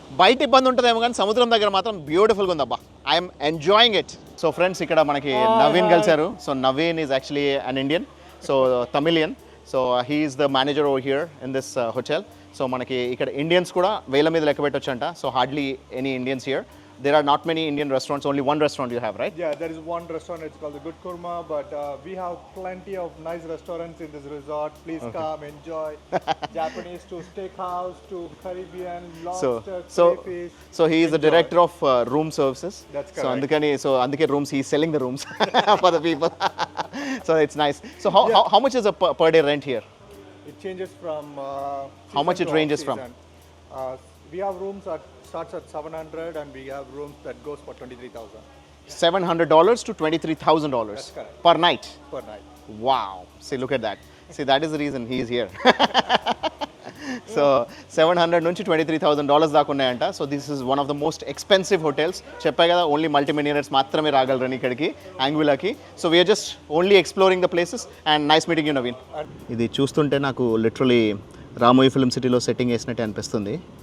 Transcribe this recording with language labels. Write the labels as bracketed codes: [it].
[te] బయట ఇబ్బంది ఉంటుందేమో కానీ సముద్రం దగ్గర మాత్రం బ్యూటిఫుల్గా ఉంది అబ్బా. [en] I'm enjoying it. So friends [te] ఇక్కడ మనకి నవీన్ కలిశారు. [en] So Naveen is actually an Indian, so Tamilian. So he is the manager over here in this hotel. So [te] మనకి ఇక్కడ ఇండియన్స్ కూడా వేల మీద లెక్క పెట్టొచ్చంట. [en] So hardly any Indians here. There are not many Indian restaurants, only one restaurant you have, right? Yeah, there is one restaurant, it's called the Good Kurma, but we have plenty of nice restaurants in this resort. Please come, enjoy. Japanese to steakhouse to Caribbean, lobster, crayfish. So he is the director of room services. That's correct. So andike rooms, he is selling the rooms for the people. So it's nice. So how much is a per day rent here? It changes from How much it ranges from? We have rooms that starts at 700 and we have rooms that goes for 23,000. $700 to $23,000 That's correct. per night. Per night. Wow. See, look at that. See, that is the reason he is here. [te] So 700 నుంచి $23,000 దాకా ఉన్నాయంట. [en] So this is one of the most expensive hotels. [te] చెప్పా కదా, [en] only multi millionaires [te] మాత్రమే రాగలరని ఇక్కడికి యాంగ్విలాకి. [en] So we are just only exploring the places and nice meeting you Naveen. [te] ఇది చూస్తుంటే నాకు లిటరలీ రామోయి ఫిల్మ్ సిటీలో సెట్టింగ్ వేసినట్టే అనిపిస్తుంది.